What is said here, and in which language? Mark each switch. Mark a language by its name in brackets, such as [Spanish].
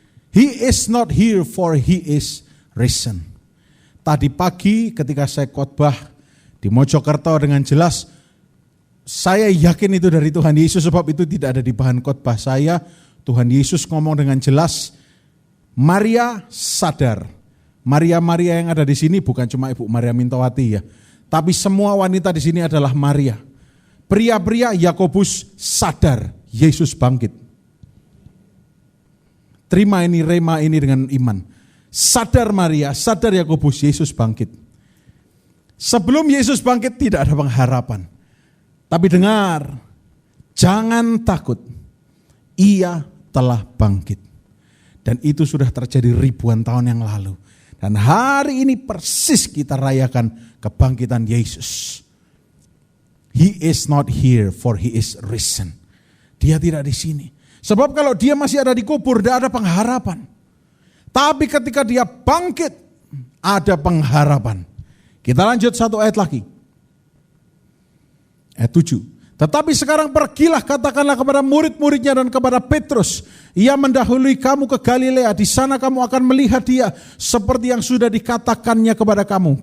[English] He is not here for he is risen. [Indonesian] Tadi pagi ketika saya khotbah di Mojokerto dengan jelas, saya yakin itu dari Tuhan Yesus sebab itu tidak ada di bahan khotbah saya. Tuhan Yesus ngomong dengan jelas, Maria sadar. Maria-Maria yang ada di sini bukan cuma Ibu Maria Mintowati ya, tapi semua wanita di sini adalah Maria. Pria-pria Yakobus sadar Yesus bangkit. Terima ini, rema ini dengan iman. Sadar Maria, sadar Yakobus, Yesus bangkit. Sebelum Yesus bangkit tidak ada pengharapan. Tapi dengar, jangan takut, ia telah bangkit. Dan itu sudah terjadi ribuan tahun yang lalu. Dan hari ini persis kita rayakan kebangkitan Yesus. [English] He is not here for he is risen. [Indonesian] Dia tidak di sini. Sebab kalau dia masih ada di kubur, tidak ada pengharapan. Tapi ketika dia bangkit, ada pengharapan. Kita lanjut 1 ayat lagi. Ayat 7. Tetapi sekarang pergilah, katakanlah kepada murid-muridnya dan kepada Petrus, ia mendahului kamu ke Galilea, di sana kamu akan melihat dia seperti yang sudah dikatakannya kepada kamu.